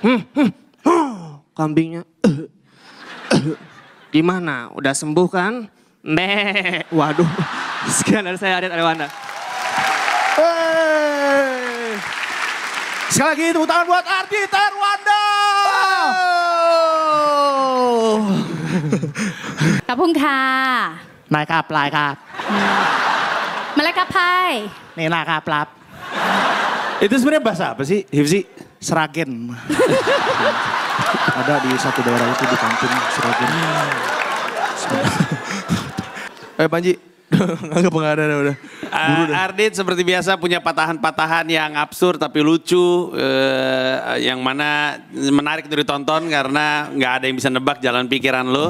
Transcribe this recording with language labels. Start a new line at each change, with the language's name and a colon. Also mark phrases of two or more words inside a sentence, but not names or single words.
Indonesian: Kambingnya. Gimana? Udah sembuh kan? Meh. Waduh. Sekian dari saya, Adit Arewanda. Sekali lagi tepuk tangan buat Ardit Arewanda. Kapung ka. นายครับลายครับ Malaka pai. นี่นะครับรับ Itu sebenarnya bahasa apa sih, Hifzi? Seragen. Ada di satu daerah itu di kampung Seragen. Panji, nggak ada udah. Ardit seperti biasa punya patahan-patahan yang absurd tapi lucu, yang mana menarik untuk ditonton karena nggak ada yang bisa nebak jalan pikiran lo.